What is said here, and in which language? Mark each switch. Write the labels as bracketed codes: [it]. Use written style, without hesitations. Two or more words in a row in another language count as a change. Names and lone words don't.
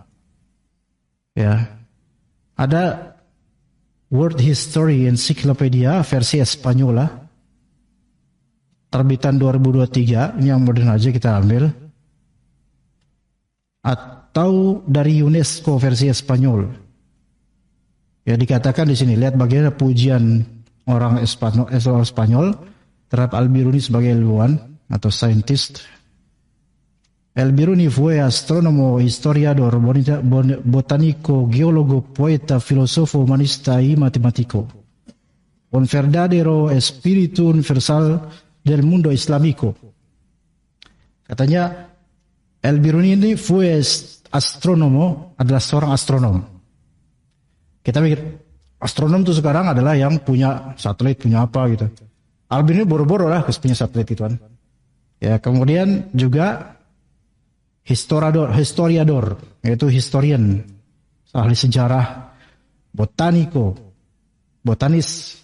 [id] Ya, ada World History Encyclopedia versi Espanyola, terbitan 2023, ini yang modern aja kita ambil, atau dari UNESCO versi Espanyol. Ya, dikatakan di sini, lihat bagaimana pujian orang Spanyol terhadap Al-Biruni sebagai ilmuwan atau scientist. [es] El-Biruni fue astrónomo, historiador, botánico, geólogo, poeta, filósofo, humanista y matemático. Un verdadero espíritu universal del mundo islámico. [id] Katanya El-Biruni ini [es] fue astronomo, [id] adalah seorang astronom. Kita pikir astronom itu sekarang adalah yang punya satelit, punya apa gitu. Al-Biruni boro-boro lah punya satelit itu kan. Ya, kemudian juga historiador, yaitu historian, ahli sejarah, botanis.